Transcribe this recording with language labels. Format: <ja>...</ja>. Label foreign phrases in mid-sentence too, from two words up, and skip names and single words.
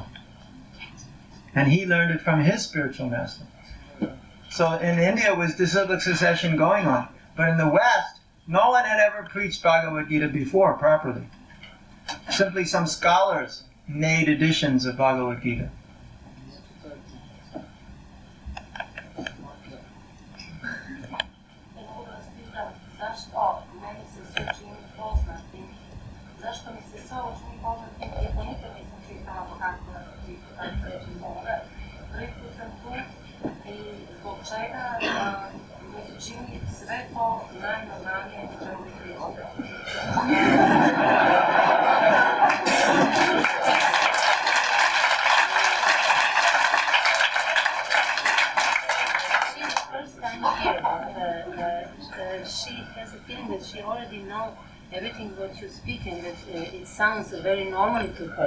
<en>And he learned it from his spiritual master. So in India was disciplic succession going on. But in the West, no one had ever preached Bhagavad Gita before properly. Simply some scholars made editions of Bhagavad Gita.</en> <hr>Zašto mi se sve ovo čini poznatim, iako nikad nisam čitala kako prvi put sam tu i zbog čega mi se čini sve to najnormalnije u čemu je priroda.</hr> <en>She's the first time here, but she has a feeling that she already knows everything what you speak and that it sounds very normally to her.</en>